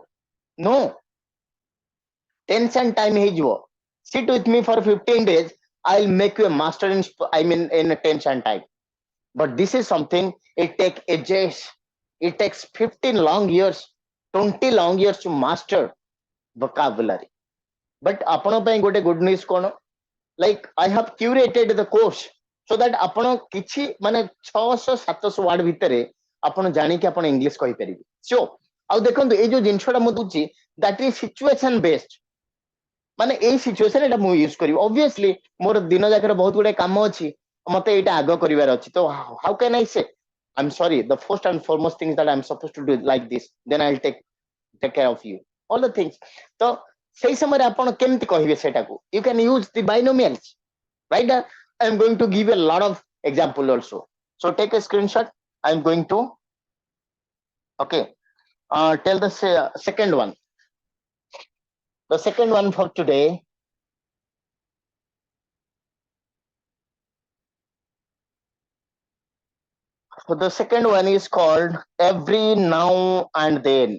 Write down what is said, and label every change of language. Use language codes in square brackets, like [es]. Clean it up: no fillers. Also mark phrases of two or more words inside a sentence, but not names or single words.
[en] No, tension time ହେଇଯିବ. Sit with me for 15 days. I'll make you a master in tension time. But this is something it takes ages. It takes 15 long years, 20 long years to master vocabulary. [or] But ଆପଣ ପାଇଁ ଗୋଟେ [en] good news [or] କଣ? [en] Like I have curated the course so that [or] ଆପଣ କିଛି ମାନେ 600 700 ୱାର୍ଡ ଭିତରେ ଆପଣ ଜାଣିକି ଆପଣ ଇଂଲିଶ କହିପାରିବେ. So ଆଉ ଦେଖନ୍ତୁ ଏଇ ଯୋଉ ଜିନିଷଟା ମୁଁ ଦଉଛି [en] that is situation based. [or] ମାନେ ଏଇ ସିଚୁଏସନ ଏଟା ମୁଁ ୟୁଜ କରିବି. Obviously ମୋର ଦିନ ଯାକରେ ବହୁତ ଗୁଡେ କାମ ଅଛି, ମତେ ଏଇଟା ଆଗ କରିବାର ଅଛି. [en] ତ how can I say I'm sorry, the first and foremost thing that I'm supposed to do like this, then I'll take care of you, all the things. [or] ତ ସେଇ ସମୟରେ ଆପଣ କେମିତି କହିବେ ସେଟାକୁ? [en] You can use the binomials, right? I'm going to give a lot of example also. So take a screenshot. I'm going to, okay, tell the second one. The second one for today. So the second one is called every now and then.